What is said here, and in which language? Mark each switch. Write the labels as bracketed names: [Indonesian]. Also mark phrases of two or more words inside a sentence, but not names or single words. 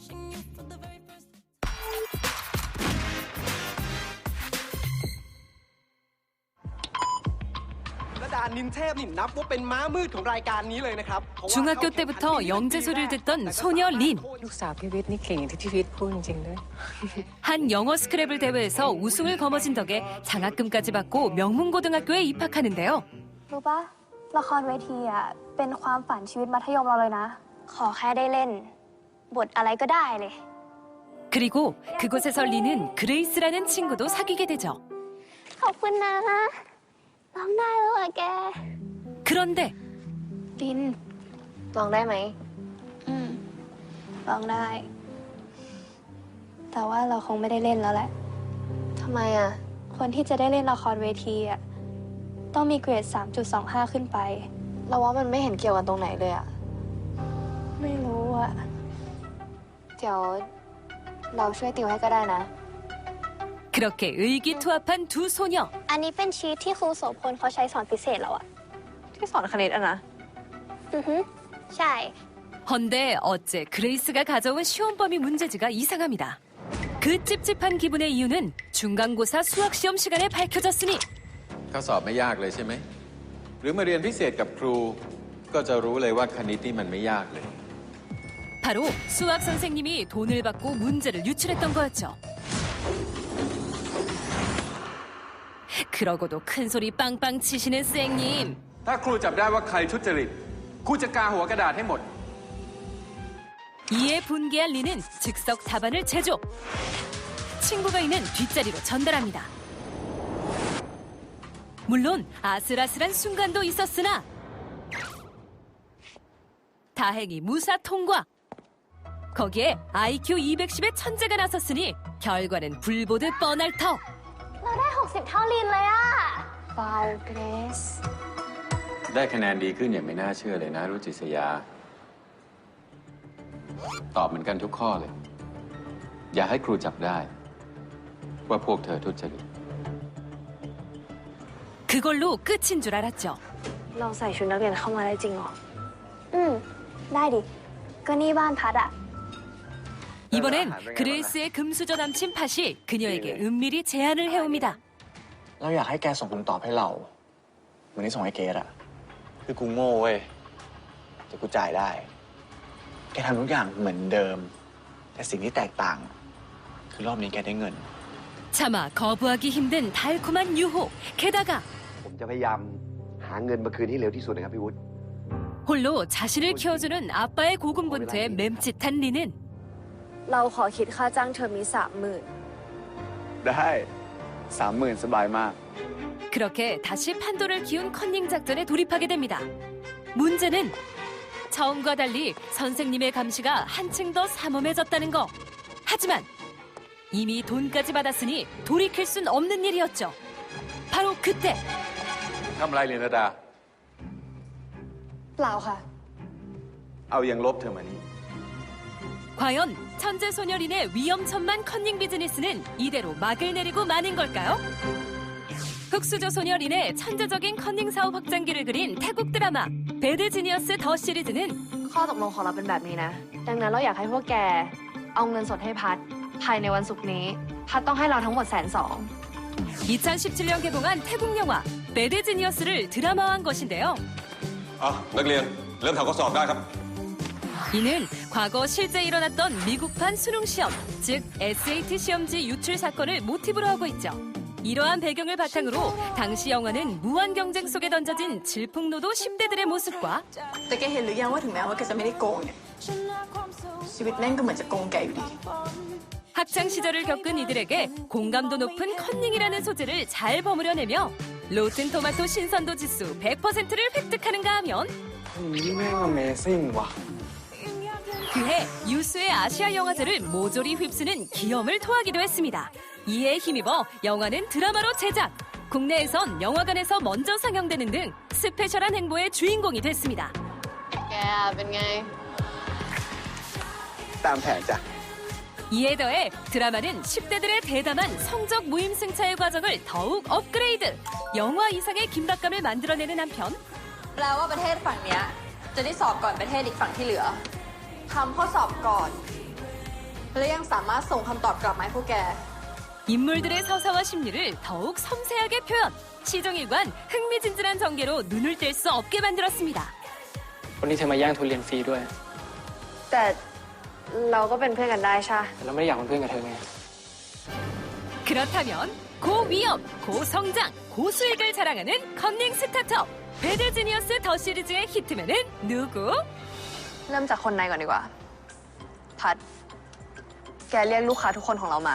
[Korean] 중학교 때부터 영재소리를 듣던 소녀 린. 한 영어 스크래블 대회에서 우승을 거머쥔 덕에 장학금까지 받고 명문고등학교에 입학하는데요. [Thai] รู้ปะละครเวทีอ่ะเป็นความฝันชีวิตมัธยมเราเลยนะ ขอแค่ได้เล่นบทอะไรก็ได้เลย [Korean] 그리고 그곳에서 린은 그레이스라는 친구도 사귀게 되죠. [Thai] ขอบคุณนะร้องได้แล้วอ่ะแก [Korean] 그런데 [Thai] ลินร้องได้ไหมร้องได้แต่ว่าเราคงไม่ได้เล่นแล้วแหละทำไมอ่ะคนที่จะได้เล่นละครเวทีอ่ะต้องมีเกรด 3.25 ขึ้นไปเราว่ามันไม่เห็นเกี่ยวกันตรงไหนเลยอ่ะไม่รู้อ่ะเดี๋ยวเราช่วยติวให้ก็ได้นะ [Korean] 그렇게 의기투합한 두 소녀. [Thai] อันนี้เป็นชีทที่ครูโสพลเขาใช้สอนพิเศษแล้วอะที่สอนคณิตอะนะใช่ [Korean] 헌데 어째 그레이스가 가져온 시험범위 문제지가 이상합니다. 그 찝찝한 기분의 이유는 중간고사 수학시험 시간에 밝혀졌으니 [Thai] ข้อสอบไม่ยากเลยใช่ไหมหรือมาเรียนพิเศษกับครูก็จะรู้เลยว่าคณิตนี่มันไม่ยากเลย [Korean] 바로 수학 선생님이 돈을 받고 문제를 유출했던 거였죠. 그러고도 큰 소리 빵빵 치시는 쌩님. [Thai] ถ้าครูจับได้ว่าใครทุจริตครูจะกาหัวกระดาษให้หมด [Korean] 이에 분개한 리는 즉석 답안을 제조. 친구가 있는 뒷자리로 전달합니다. 물론 아슬아슬한 순간도 있었으나 다행히 무사 통과. 거기에 IQ 210의 천재가 나섰으니 결과는 불보듯 뻔할 터. [Thai] เราได้ 60 เท่าลินเลยอะเบาเกรซ ได้คะแนนดีขึ้นอย่างไม่น่าเชื่อเลยนะรุจิษยาตอบเหมือนกันทุกข้อเลยอย่าให้ครูจับได้ว่าพวกเธอทุจริต [Korean] 그걸로 끝인 줄 알았죠. [Thai] เราใส่ชุดนักเรียนเข้ามาได้จริงเหรอได้ดิก็นี่บ้านพัดอะ [Korean] 이번엔 그레이스의 금수저 남친 팥이 그녀에게 은밀히 제안을 해옵니다. [Thai] เราอยากให้แกส่งคำตอบให้เราเหมือนที่ส่งให้เกดอะคือกูโง่เว้ยแต่กูจ่ายได้แกทำทุกอย่างเหมือนเดิมแต่สิ่งที่แตกต่างคือรอบนี้แกได้เงิน [Korean] 차마 거부하기 힘든 달콤한 유혹. 게다가 [Thai] ผมจะพยายามหาเงินมาคืนให้เร็วที่สุดนะครับพี่วุฒิ [Korean] 홀로 자신을 키워주는 아빠의 고군분투에 맴짓한 리는 [Thai] เราขอคิดค่าจ้างเทอมนี้ 30,000 ได้ 30,000 สบายมาก [Korean] 그렇게 다시 판도를 키운 컨닝 작전에 돌입하게 됩니다. 문제는 처음과 달리 선생님의 감시가 한층 더 삼엄해졌다는 거. 하지만 이미 돈까지 받았으니 돌이킬 순 없는 일이었죠. 바로 그때 [Thai] ทำไรเรียนดา เปล่าค่ะ เอายังลบเธอมานี่ [Korean] 과연 천재 소녀린의 위험천만 컨닝 비즈니스는 이대로 막을 내리고 마는 걸까요? 흑수저 소녀린의 천재적인 컨닝 사업 확장기를 그린 태국 드라마 배드 지니어스 더 시리즈는 [Thai] ข้อตกลงของเราเป็นแบบนี้นะ ดังนั้นเราอยากให้พวกแกเอาเงินสดให้พัดภายในวันศุกร์นี้พัดต้องให้เราทั้งหมด120,000 [Korean] 2017년 개봉한 태국 영화 배드 지니어스를 드라마화한 것인데요. [Thai] นักเรียนเริ่มทำข้อสอบได้ครับ [Korean] 이는 과거 실제 일어났던 미국판 수능 시험, 즉 SAT 시험지 유출 사건을 모티브로 하고 있죠. 이러한 배경을 바탕으로 당시 영화는 무한 경쟁 속에 던져진 질풍노도 10대들의 모습과 [Thai] แต่แกเห็นหรือยังว่าถึงแม้ว่าแกจะไม่ได้โกงเนี่ยชีวิตแม่งก็เหมือนจะโกงแกอยู่ดี [Korean] 학창 시절을 겪은 이들에게 공감도 높은 컨닝이라는 소재를 잘 버무려내며 로튼 토마토 신선도 지수 100%를 획득하는가 하면 [Thai] นี่แม่ง Amazing ว่ะ [Korean] 그해 유수의 아시아 영화제를 모조리 휩쓰는 기염을 토하기도 했습니다. 이에 힘입어 영화는 드라마로 제작, 국내에선 영화관에서 먼저 상영되는 등 스페셜한 행보의 주인공이 됐습니다. [Thai] แกเป็นไง ตามแผนจ้ะ [Korean] 이에 더해 드라마는 10대들의 대담한 성적 모임 승차의 과정을 더욱 업그레이드, 영화 이상의 긴박감을 만들어내는 한편 [Thai] แปลว่าประเทศฝั่งเนี้ยจะได้สอบก่อนประเทศอีกฝั่งที่เหลือทำข้อสอบก่อนและยังสามารถส่งคำตอบกลับมาให้พวกแก [Korean] 인물들의 서사와 심리를 더욱 섬세하게 표현, 시종일관 흥미진진한 전개로 눈을 뗄 수 없게 만들었습니다. [Thai] วันนี้เธอมาแย่งทุนเรียนฟรีด้วย แต่เราก็เป็นเพื่อนกันได้ใช่ แต่เราไม่ได้อยากเป็นเพื่อนกับเธอไง [Korean] 그렇다면 고위험, 고성장, 고수익을 자랑하는 컨닝 스타트업 배드 지니어스 더 시리즈의 히트맨은 누구? [Thai] เริ่มจากคนในก่อนดีกว่า พัด แกเรียกลูกค้าทุกคนของเรามา